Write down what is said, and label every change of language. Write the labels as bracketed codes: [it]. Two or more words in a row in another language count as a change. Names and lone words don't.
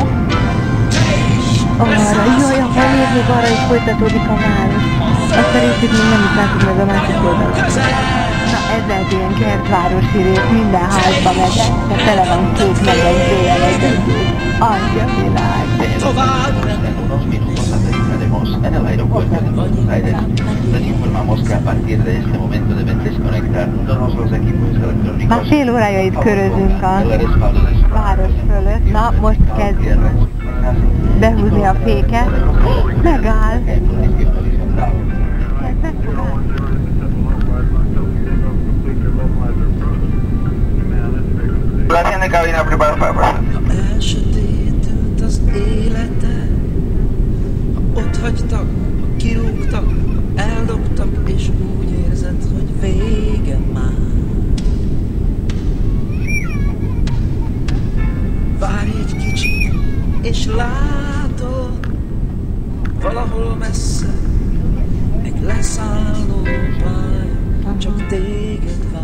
[hu] Arra, jaj, ahol néz, még arra is folytatódik a város. Azt a részét még nem is látjuk meg a másik oldalon. Na ez lehet ilyen kertvárosi rész, minden házba megyek, de tele van kék medencéjel egyedül. Adja világ! [es] En el aeropuerto de Buenos Aires, les informamos que a partir de este momento deben desconectar todos los equipos electrónicos. [hu] Már fél órája itt körözünk a város fölött. Na, most kezd behúzni a féket. Megáll. [es] La tienda de cabina preparada para pasar. [hu] Elsötétült az életed, ha otthagytak, ha kirúgtak, eldobtak, és úgy érzed, hogy vége már. Várj egy kicsit, és látod, valahol messze, egy leszálló pálya, csak téged vár.